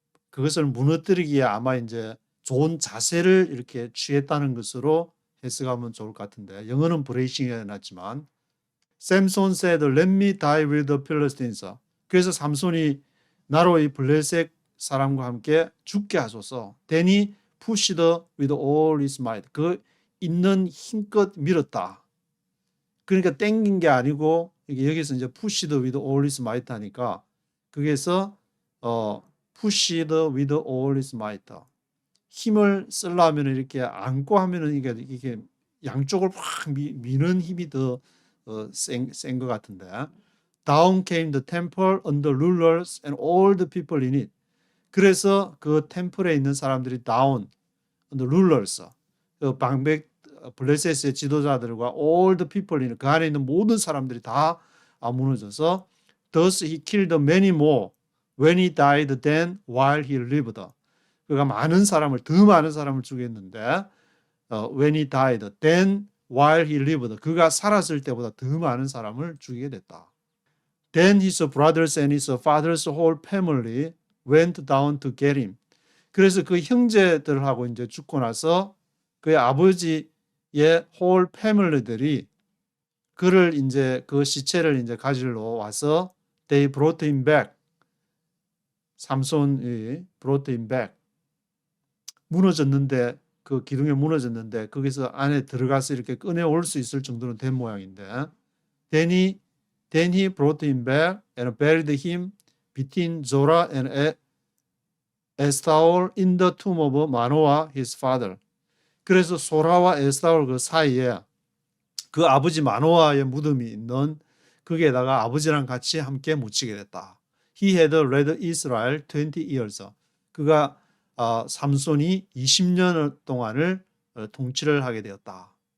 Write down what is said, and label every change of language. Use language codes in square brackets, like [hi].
[ko] 그것을 무너뜨리기에 아마 이제 좋은 자세를 이렇게 취했다는 것으로 해석하면 좋을 것 같은데 영어는 브레이싱이 해놨지만 [en] Samson said, let me die with the Philistines. [ko] 그래서 삼손이 나로 이 블레셋 사람과 함께 죽게 하소서. [en] Then he pushed with all his might. [ko] 그 있는 힘껏 밀었다. 그러니까 땡긴 게 아니고 여기서 이제 [en] pushed with all his might [ko] 하니까 거기에서 [en] pushed with all his might. [ko] 힘을 쓰려면 이렇게 안고 하면은 이게 양쪽을 확 미는 힘이 더 센 것 같은데. [en] Down came the temple on the rulers and all the people in it. [ko] 그래서 그 템플에 있는 사람들이 [en] down on the rulers, [ko] 그 방백 블레셋의 지도자들과 [en] all the people in it, [ko] 그 안에 있는 모든 사람들이 다 무너져서 [en] thus he killed many more when he died than while he lived. [ko] 그가 더 많은 사람을 죽였는데 [en] when he died than while he lived, [ko] 그가 살았을 때보다 더 많은 사람을 죽이게 됐다. [en] Then his brothers and his father's whole family went down to get him. [ko] 그래서 그 형제들하고 이제 죽고 나서 그의 아버지의 whole family들이 그를 이제 그 시체를 이제 가지러 와서 [en] they brought him back. [ko] 삼손이 [en] brought him back. [ko] 무너졌는데 그 기둥에 무너졌는데 거기서 안에 들어가서 이렇게 꺼내올 수 있을 정도는 된 모양인데 [en] then he brought him back and buried him between Zorah and Eshtaol in the tomb of Manoah his father. [ko] 그래서 소라와 에스타올 그 사이에 그 아버지 마노아의 무덤이 있는 거기에다가 아버지랑 같이 함께 묻히게 됐다. [en] He had led Israel 20 years. [ko] 그가 삼손이 20년 동안을 통치를 하게 되었다.